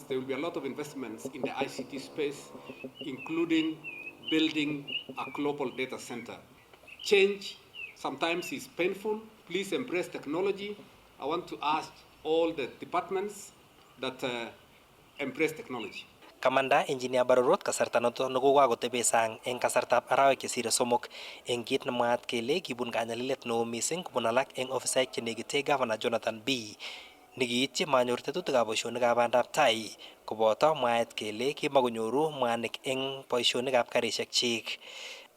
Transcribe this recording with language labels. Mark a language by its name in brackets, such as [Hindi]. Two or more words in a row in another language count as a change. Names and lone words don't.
[English] There will be a lot of investments in the ICT space, including building a global data center. Change sometimes is painful. Please embrace technology. I want to ask all the departments that embrace technology. [Kalenjin] Kamanda Engineer Barorot kasarta noto nekokakotebe sang eng kasartab arawek chesire somok eng kit nemwaat kele kibun kanyalilet neo mising kobun alak eng ofisaek chenekite Governor Jonathan B nekiityi manyor tetutikab boisionikab bandab tai koboto mwaet kele kimakonyoru mwanik eng boisionikab karisiek chik.